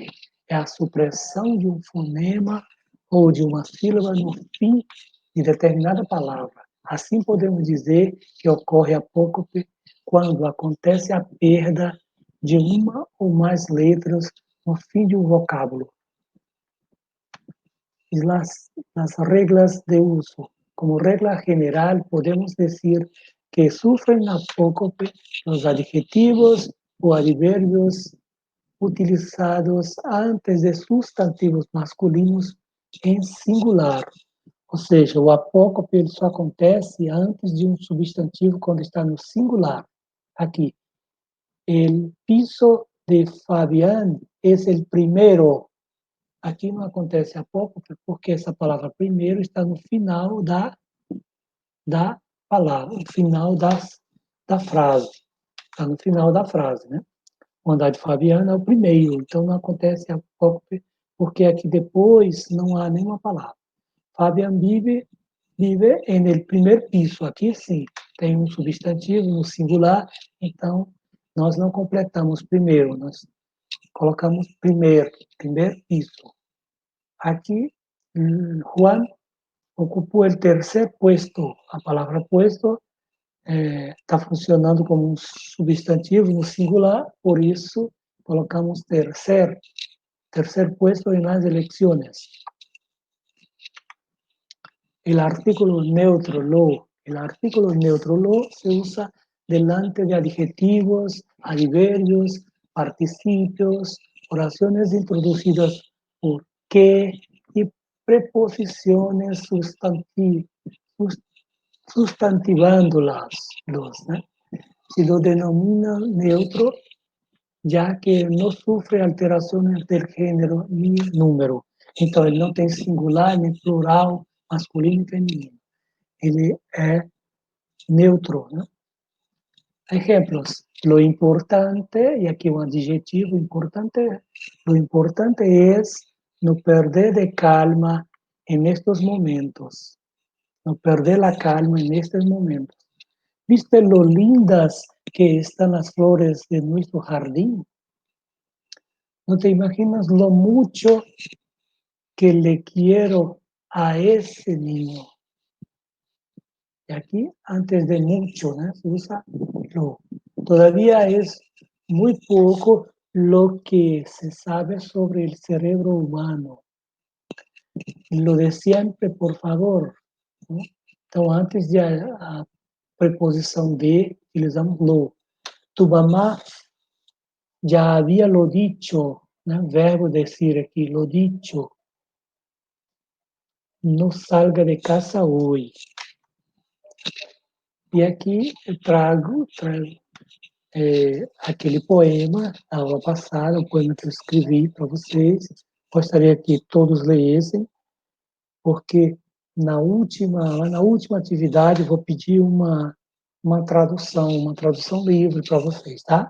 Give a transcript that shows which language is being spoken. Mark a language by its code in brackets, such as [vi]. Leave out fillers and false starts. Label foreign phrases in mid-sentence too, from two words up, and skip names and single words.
[pt] É a supressão de um fonema ou de uma sílaba no fim de determinada palavra. Assim podemos dizer que ocorre apócope quando acontece a perda de uma ou mais letras no fim de um vocábulo. [es] Y las reglas de uso. Como regla general, podemos decir que sufren apócope los adjetivos o adverbios utilizados antes de sustantivos masculinos em singular. [pt] Ou seja, o apócope ele só acontece antes de um substantivo quando está no singular. Aqui, [es] el piso de Fabián es el primero. [pt] Aqui não acontece apócope porque essa palavra primeiro está no final da palavra, no final da frase. Está no final da frase, né? O andar de Fabiana é o primeiro, então não acontece apócope porque aqui depois não há nenhuma palavra. [es] Fabian vive en el primer piso. [pt] Aqui sim, tem um substantivo no singular, então nós não completamos primeiro, nós colocamos primeiro piso. [es] Aquí, Juan ocupó el tercer puesto. [pt] A palavra puesto está funcionando como um substantivo no singular, por isso colocamos [es] tercer puesto en las elecciones. El artículo neutro lo. El artículo neutro lo se usa delante de adjetivos, adverbios, participios, oraciones introducidas por que y preposiciones sustantivándolas. ¿No? Se lo denomina neutro ya que no sufre alteraciones del género ni número. [pt] Então, ele não tem singular, nem plural, masculino e feminino. Ele é neutro. Né? [es] Exemplos. Lo importante, [pt] e aqui um adjetivo importante, [es] lo importante es no perder de calma en estos momentos. No perder la calma en estos momentos. ¿Viste lo lindas que están las flores de nuestro jardín? No te imaginas lo mucho que le quiero a ese niño. Y aquí, antes de mucho, ¿no? Se usa lo. Todavía es muy poco lo que se sabe sobre el cerebro humano. Lo de siempre, por favor. ¿No? [pt] Então, antes de a preposição de, utilizamos lo. [es] Tu mamá ya había lo dicho, ¿no? [pt] Verbo decir aqui, [es] lo dicho. No salga de casa hoje. [pt] E aqui eu trago aquele poema, a aula passada, o poema que eu escrevi para vocês. Gostaria que todos lessem, porque na última atividade eu vou pedir uma tradução livre para vocês, tá?